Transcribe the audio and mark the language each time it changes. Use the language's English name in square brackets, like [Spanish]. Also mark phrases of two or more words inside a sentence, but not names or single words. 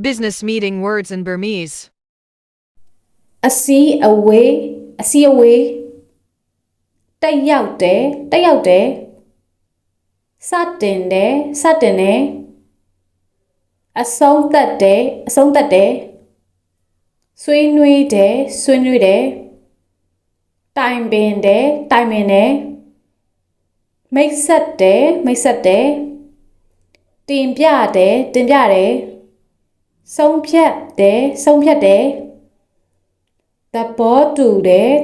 [English] business meeting words in Burmese. A see away. [Burmese] တက်ရောက်တယ် စတင်တယ် အဆုံးသတ်တယ် ဆွေးနွေးတယ် တိုင်ပင်တယ် မိတ်ဆက်တယ် တင်ပြတယ် ဆုံးဖြတ်တယ် သဘောတူတယ်